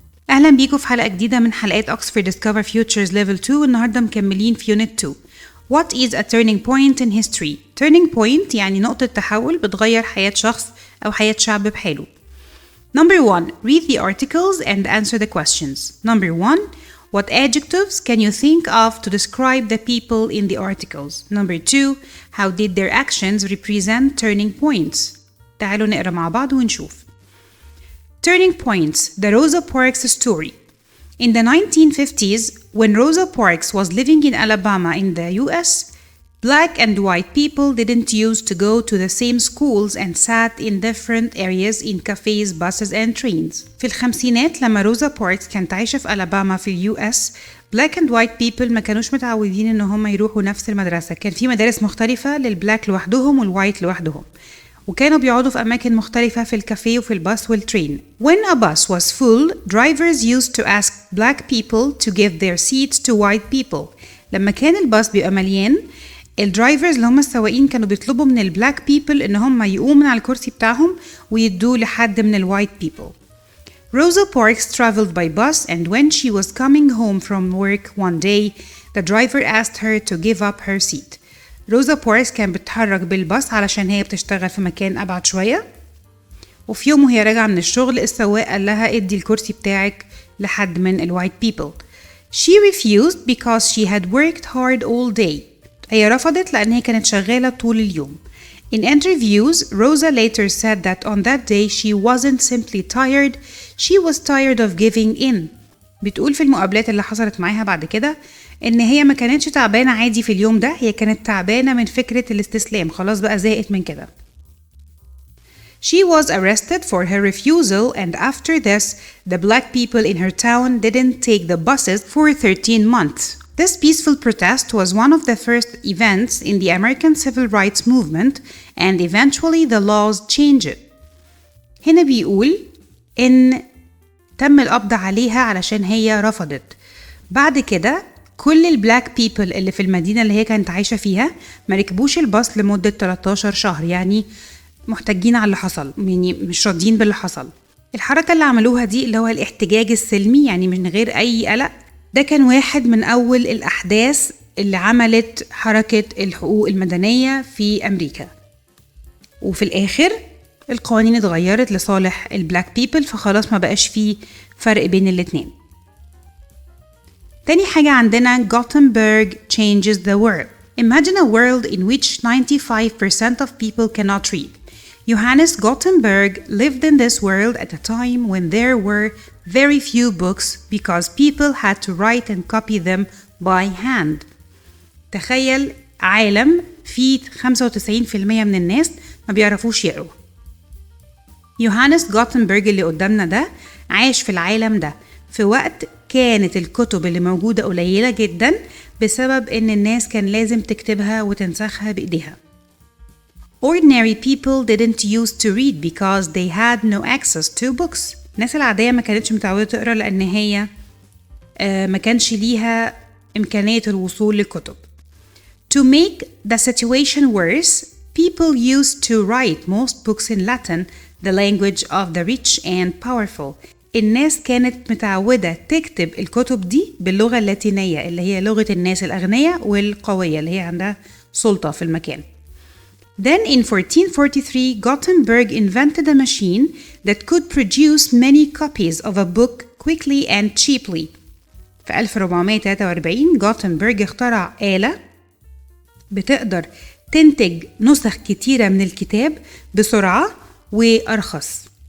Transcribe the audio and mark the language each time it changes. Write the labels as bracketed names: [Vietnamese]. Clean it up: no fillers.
[Arabic] أهلا بيكم في حلقة جديدة من حلقات Oxford Discover Futures Level 2. والنهاردة مكملين في Unit 2. [English] What is a turning point in history? [Arabic] Turning point يعني نقطة تحول بتغير حياة شخص أو حياة شعب بحاله. [English] Number 1. Read the articles and answer the questions. Number 1. What adjectives can you think of to describe the people in the articles? Number 2. How did their actions represent turning points? [Arabic] تعالوا نقرأ مع بعض ونشوف. [English] Turning points, the Rosa Parks story. In the 1950s, when Rosa Parks was living in Alabama in the US, black and white people didn't used to go to the same schools and sat in different areas in cafes, buses and trains. [Arabic] في الخمسينات لما روزا باركس كانت عايشة في ألاباما في اليو اس [English] black and white people [Arabic] ما كانوش متعودين ان هم يروحوا نفس المدرسة. كان في مدارس مختلفة للبلاك لوحدهم والوايت لوحدهم، وكانوا بيقعدوا في أماكن مختلفة في الكافيه وفي الباص والترين. [English] When a bus was full, drivers used to ask black people to give their seats to white people. [Arabic] لما كان الباص بيبقى مليان، الدرايفرز اللي هم السواقين كانوا بيطلبوا من البلاك بيبل إن هم يقوموا من على الكرسي بتاعهم ويدوه لحد من الوايت بيبل. [English] Rosa Parks traveled by bus, and when she was coming home from work one day, the driver asked her to give up her seat. [Arabic] روزا باركس كان بتتحرك بالباص علشان هي بتشتغل في مكان أبعد شوية، وفي يوم وهي راجعة من الشغل السواق قال لها ادي الكرسي بتاعك لحد من الوايت بيبل. [English] She refused because she had worked hard all day. [Arabic] هي رفضت لأن هي كانت شغالة طول اليوم. [English] In interviews, Rosa later said that on that day she wasn't simply tired, she was tired of giving in. [Arabic] بتقول في المقابلات اللي حصلت معاها بعد كده إن هي ما كانتش تعبانة عادي في اليوم ده، هي كانت تعبانة من فكرة الاستسلام، خلاص بقى زهقت من كده. [English] She was arrested for her refusal, and after this, the black people in her town didn't take the buses for 13 months. This peaceful protest was one of the first events in the American civil rights movement, and eventually the laws changed. [Arabic] هنا بيقول إن تم القبض عليها علشان هي رفضت. بعد كده كل البلاك بيبل اللي في المدينة اللي هي كانت عايشة فيها ما ركبوش الباص لمدة 13 شهر، يعني محتاجين على اللي حصل، يعني مش راضيين باللي حصل. الحركة اللي عملوها دي اللي هو الاحتجاج السلمي، يعني من غير أي قلق، ده كان واحد من أول الأحداث اللي عملت حركة الحقوق المدنية في أمريكا. وفي الآخر القوانين اتغيرت لصالح البلاك بيبل، فخلاص ما بقاش فيه فرق بين الاتنين. تاني حاجة عندنا [English] Gutenberg changes the world. Imagine a world in which 95% of people cannot read. Johannes Gutenberg lived in this world at a time when there were very few books because people had to write and copy them by hand. [Arabic] تخيل عالم فيه 95% من الناس ما بيعرفوش يقروا. يوهانس جوتنبرج اللي قدامنا ده عاش في العالم ده في وقت كانت الكتب اللي موجودة قليلة جدا بسبب إن الناس كان لازم تكتبها وتنسخها بإيديها. [English] Ordinary people didn't used to read because they had no access to books. [Arabic] الناس العادية ما كانتش متعودة تقرأ لأن هي ما كانش ليها إمكانية الوصول للكتب. [English] To make the situation worse, people used to write most books in Latin, the language of the rich and powerful. [Arabic] الناس كانت متعودة تكتب الكتب دي باللغة اللاتينية اللي هي لغة الناس الأغنياء والقوية اللي هي عندها سلطة في المكان. [English] Then in 1443, Gutenberg invented a machine that could produce many copies of a book quickly and cheaply. [Arabic] في 1443 جوتنبرج اخترع آلة بتقدر تنتج نسخ كتيرة من الكتاب بسرعة وأرخص.